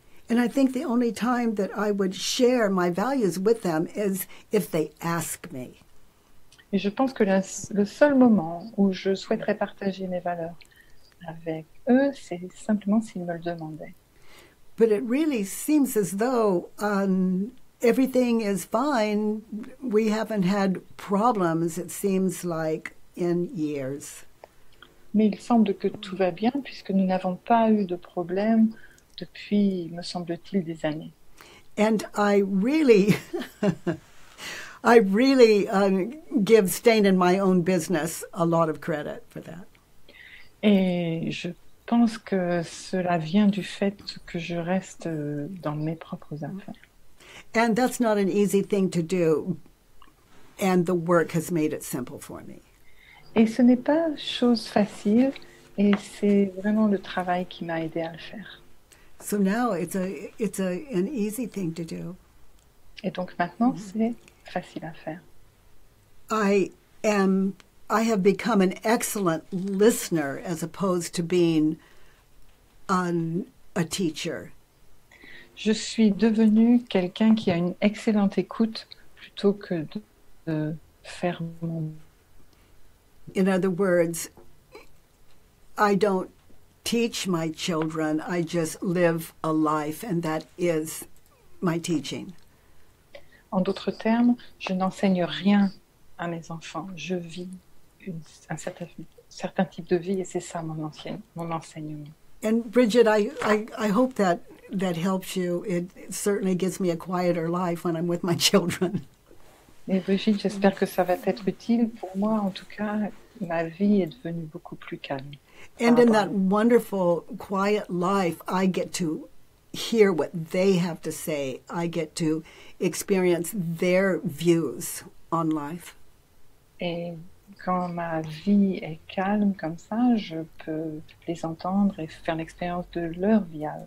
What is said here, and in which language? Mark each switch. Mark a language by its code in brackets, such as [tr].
[en] And I think the only time that I would share my values with them is if they ask me. [fr] Et je pense que le seul moment où je souhaiterais partager mes valeurs avec eux, c'est simplement s'ils me le demandaient. [en] But it really seems as though everything is fine. We haven't had problems, it seems like, in years. [fr] Mais il semble que tout va bien puisque nous n'avons pas eu de problème depuis, me semble-t-il, des années. [en] And I really, I really give staying in my own business a lot of credit for that. [fr] Et je pense que cela vient du fait que je reste dans mes propres affaires. [en] And that's not an easy thing to do. And the work has made it simple for me. [fr] Et ce n'est pas chose facile, et c'est vraiment le travail qui m'a aidé à le faire. [en] So now it's an easy thing to do. [fr] Et donc maintenant, c'est facile à faire. [en] I have become an excellent listener as opposed to being a teacher. [fr] Je suis devenue quelqu'un qui a une excellente écoute plutôt que de faire mon... [en] In other words, I don't teach my children, I just live a life, and that is my teaching. [fr] En d'autres termes, je n'enseigne rien à mes enfants. Je vis un certain type de vie et c'est ça mon enseignement. [en] And Bridget, I hope that helps you. It certainly gives me a quieter life when I'm with my children. [fr] Et Brigitte, j'espère que ça va être utile. Pour moi, en tout cas, ma vie est devenue beaucoup plus calme. [en] And in that wonderful, quiet life, I get to hear what they have to say. I get to experience their views on life. [fr] Et quand ma vie est calme comme ça, je peux les entendre et faire l'expérience de leur vie.